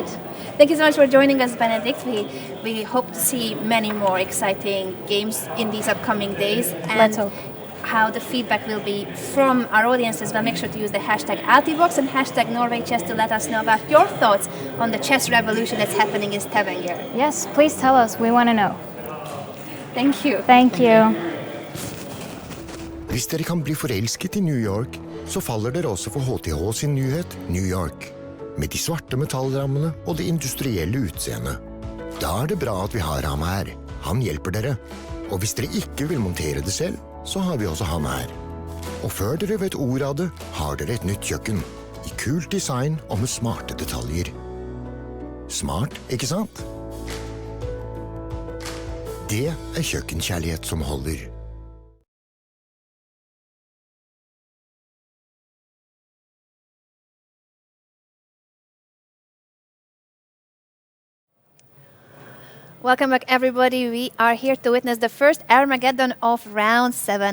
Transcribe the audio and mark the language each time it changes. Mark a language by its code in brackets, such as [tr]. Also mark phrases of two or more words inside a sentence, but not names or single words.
[en] Thank you so much for joining us, Benedict. We hope to see many more exciting games in these upcoming days. And Let's hope. how the feedback will be from our audience as well. Make sure to use the hashtag Altibox and hashtag Norway Chess to let us know about your thoughts on the chess revolution that's happening in Stavanger. Yes, please tell us. We want to know. Thank you. Thank you. [no] Hvis dere kan bli forelsket i New York, så faller dere også for HTH sin nyhet New York. Med de svarte metallrammene og det industrielle utseendet. Da er det bra at vi har ham her. Han hjelper dere. Og hvis dere ikke vil montere det selv, så har vi også han her. Og før dere vet ordet av det, har dere et nytt kjøkken. I kult design og med smarte detaljer. Smart, ikke sant? Det er kjøkkenkjærlighet som holder. [en] Welcome back, everybody. We are here to witness the first Armageddon of round 7.